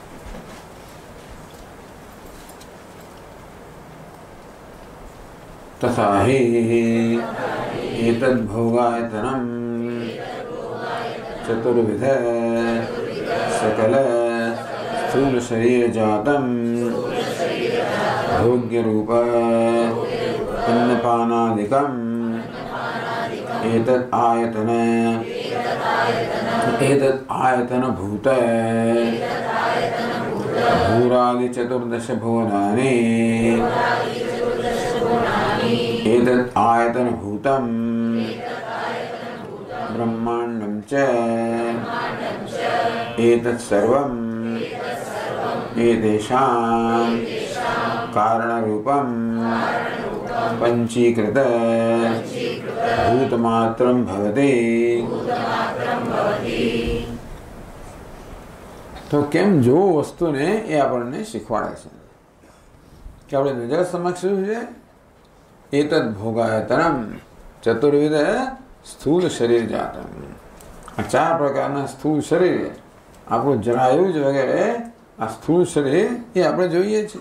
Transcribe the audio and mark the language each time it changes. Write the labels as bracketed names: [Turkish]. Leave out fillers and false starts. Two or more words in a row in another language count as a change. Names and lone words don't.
[Sanskrit] तथा हि एतद् भोगायतनम चतुर्विध सकल स्थूल शरीर जातम भोग्य रूप अन्नपानादिकम् एतद् आयतन भूत भूरादि चतुर्दश भुवनानि एतद् आयतन भूतम् ब्रह्माण्डं च एतत् सर्वं एतेषां कारणरूपं पंचीकृत भूतमात्रं भवति। [Gujarati] તો કેમ જો વસ્તુ ને યે આપણને શીખવાડે છે કે આપણે નજર સમક્ષ શું છે? [Sanskrit] एतद भोगायतनम चतुर्विध स्थूल शरीर जातम. [Gujarati] આ ચાર પ્રકારના સ્થૂળ શરીર, આપણું જરાયુજ વગેરે આ સ્થૂળ શરીર એ આપણે જોઈએ છીએ.